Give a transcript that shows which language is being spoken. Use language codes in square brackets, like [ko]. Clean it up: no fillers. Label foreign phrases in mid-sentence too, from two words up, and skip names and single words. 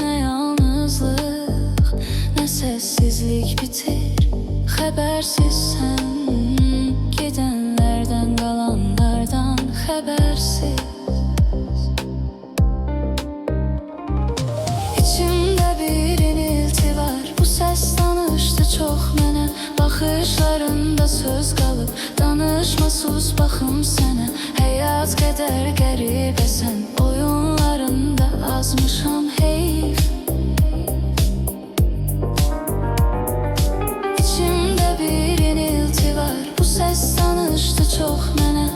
[tr] Ne yalnızlık, ne sessizlik bitir. Habersizsen, gidenlerden kalanlardan habersiz. İçimde bir inilti var, bu ses tanıştı çok mənə. [az] Baxışlarında söz qalıb, danışma sus baxım sənə. Həyat qədər qəribəsən, oyunlarında azmışam hey. [tr] İçimde bir inilti var, bu ses tanıştı çok mənə.